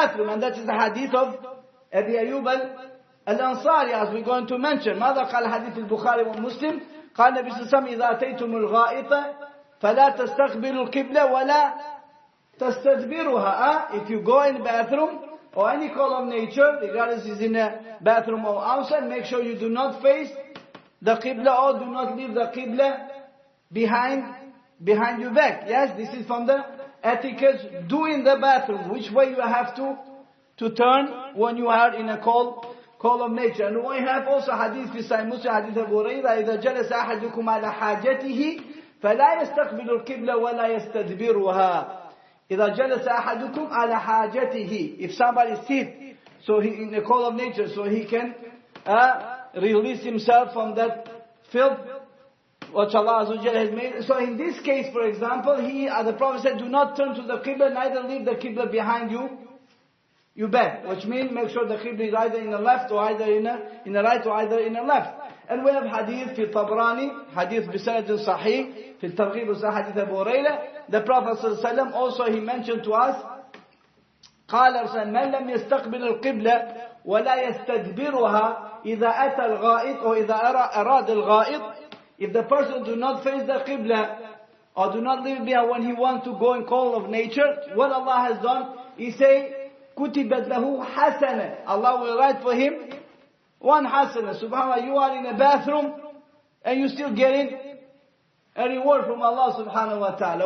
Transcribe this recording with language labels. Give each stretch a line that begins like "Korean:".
English: And that is the hadith of Abi Ayyub al-Ansari, as we're going to mention.
Arabic: ماذا قال حديث البخاري ومسلم؟ قال النبي صلى الله عليه وسلم إذا أتيتم الغائط فلا تستقبلوا القبلة ولا تستدبروها.
English: If you go in the bathroom or any call of nature, regardless is in a bathroom or outside, make sure you do not face the qibla, or do not leave the qibla behind your back. Yes, this is from the etiquette doing the bathroom. Which way you have to turn when you are in a call of nature. And we have also hadith في Sahih Muslim, hadith Abu Hurairah,
Arabic: إذا جلس أحدكم على حاجته فلا يستقبل القبلة ولا يستدبرها. إذا جلس أحدكم على حاجته.
English: If somebody sits, so he in a call of nature, so he can release himself from that filth which Allah Azza wa Jalla has made. So in this case, for example, the Prophet said, do not turn to the Qibla, neither leave the Qibla behind your back. Which means, make sure the Qibla is either in the left, or either in the right, or either in the left. And we have hadith في Tabrani, hadith
Arabic: بسند صحيح, في الترغيب والصحيح
English: hadith Abu Hurairah. The Prophet ﷺ also, he mentioned to us,
Arabic: قال من لم يستقبل القبلة ولا يستدبرها إذا أتى الغائط أو إذا أراد الغائط.
English: If the person do not face the Qibla or do not leave behind when he wants to go in call of nature, what Allah has done, He say,
Arabic: كُتِبَتْ لَهُ حَسَنًا.
English: Allah will write for him one hasana. Subhanallah, you are in a bathroom and you still getting a reward from Allah subhanahu wa ta'ala.